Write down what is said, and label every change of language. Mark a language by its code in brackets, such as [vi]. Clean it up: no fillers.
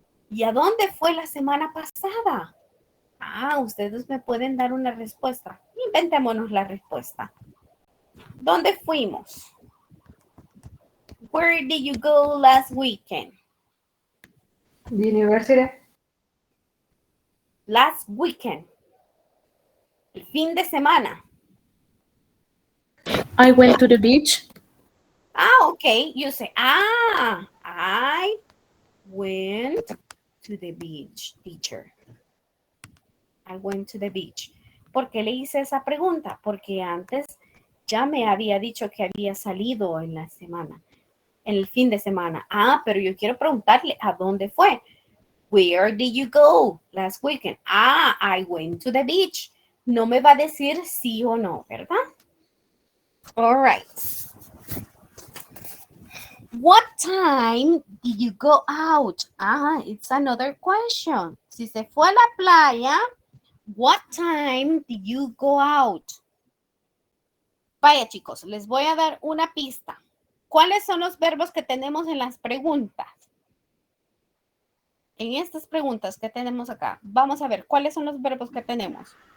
[es] ¿Y a dónde fue la semana pasada? Ah, ustedes me pueden dar una respuesta. Inventémonos la respuesta. ¿Dónde fuimos? [en] Where did you go last weekend? The university. Last weekend. [es] El fin de semana. [en] I went to the beach. Ah, okay. You say, I went to the beach, teacher. I went to the beach. [es] ¿Por qué le hice esa pregunta? Porque antes ya me había dicho que había salido en la semana, en el fin de semana. Ah, pero yo quiero preguntarle a dónde fue. [en] Where did you go last weekend? Ah, I went to the beach. [es] No me va a decir sí o no, ¿verdad? [en] All right. What time did you go out? Ah, it's another question. [es] Si se fue a la playa, [en] what time did you go out? [es] Vaya, chicos, les voy a dar una pista. ¿Cuáles son los verbos que tenemos en las preguntas? En estas preguntas que tenemos acá, vamos a ver cuáles son los verbos que tenemos.